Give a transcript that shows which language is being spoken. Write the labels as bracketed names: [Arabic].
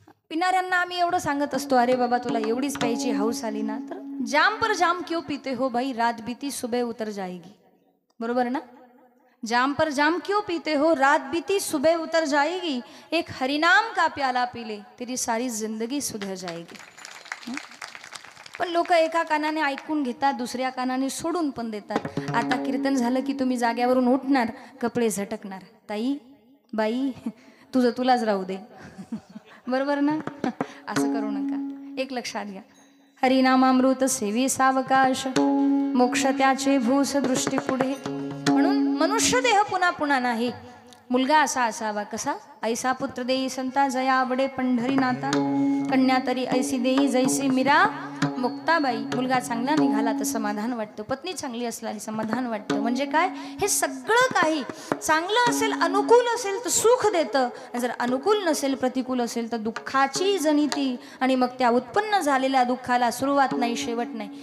[Marathi] पिणाऱ्यांना आम्ही एवढं सांगत असतो, अरे बाबा तुला एवढीच प्यायची हौस आली ना तर [Hindi] जाम पर जाम क्यों पीते हो भाई, रात बीती सुबह उतर जाएगी. [Marathi] बरोबर ना? [Hindi] जाम पर जाम क्यों पीते हो, रात बीती सुबह उतर जाएगी. एक हरिनाम का प्याला पी ले, तेरी सारी जिंदगी सुधर जाएगी. [Marathi] पण लोक एका कानाने ऐकून घेतात, दुसऱ्या कानाने सोडून पण देतात. आता कीर्तन झालं की तुम्ही जाग्यावरून उठणार, कपडे झटकणार, ताई बाई तुझं तुलाच राहू दे. बरोबर ना? असं करू नका. एक लक्षात घ्या, हरिनामामृत सेवी सावकाश, मोक्ष त्याचे भूस दृष्टी पुढे. म्हणून मनुष्य देह पुन्हा पुन्हा नाही. मुलगा असा असावा कसा? ऐसा पुत्र देई संता जया आवडे पंढरी नाता, कन्या तरी ऐसी देई जैसी मीरा मुक्ताबाई. मुलगा चांगला निघाला तर समाधान वाटतं, पत्नी चांगली असल्याने समाधान वाटतं. म्हणजे काय? हे सगळं काही चांगलं असेल, अनुकूल असेल तर सुख देतं, जर अनुकूल नसेल, प्रतिकूल असेल तर दुःखाची जनिती. आणि मग त्या उत्पन्न झालेल्या दुःखाला सुरुवात नाही, शेवट नाही.